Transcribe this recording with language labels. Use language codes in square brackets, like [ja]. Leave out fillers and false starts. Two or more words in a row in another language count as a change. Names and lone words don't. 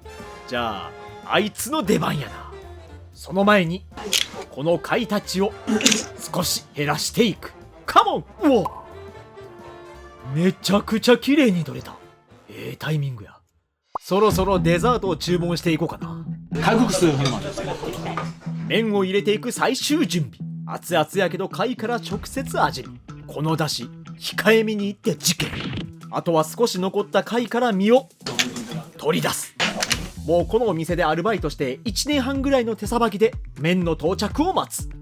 [ja] じゃああいつの出番やな。その前にこの貝たちを少し減らしていく。カモン。うわ、めちゃくちゃ綺麗に取れた。タイミングや。そろそろデザートを注文していこうかな。 [ko] 칼국수 하나만 주세요. [ja] 麺を入れていく最終準備。熱々やけど貝から直接味見。この出汁控えめにいって事件。あとは少し残った貝から身を取り出す。もうこのお店でアルバイトして1年半ぐらいの手さばきで麺の到着を待つ。